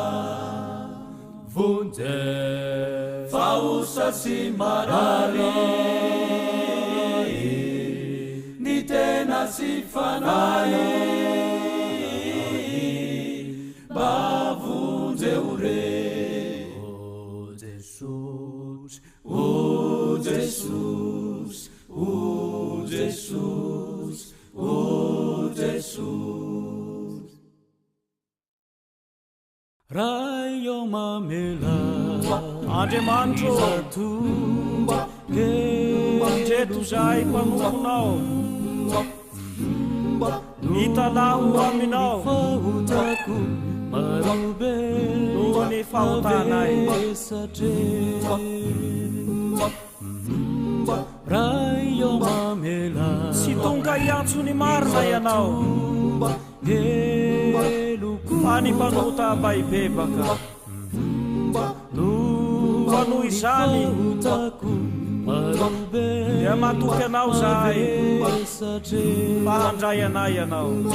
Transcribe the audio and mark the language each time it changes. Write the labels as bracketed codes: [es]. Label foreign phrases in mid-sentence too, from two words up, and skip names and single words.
[mg] Vonjy faosa sy marary ny tena sy fanahy, mba vonjy ore. O Jesus, o Jesus, o Jesus, o Jesus. raio mamela andriamanitro ndreto zay mpanomponao hitalaho aminao noho ny fahotanay raio mamela tsy tonga hiantsony marina ianao fa ny mpanota baibebaka no anoy izany dia matoky anao zahay fa handray anay ianao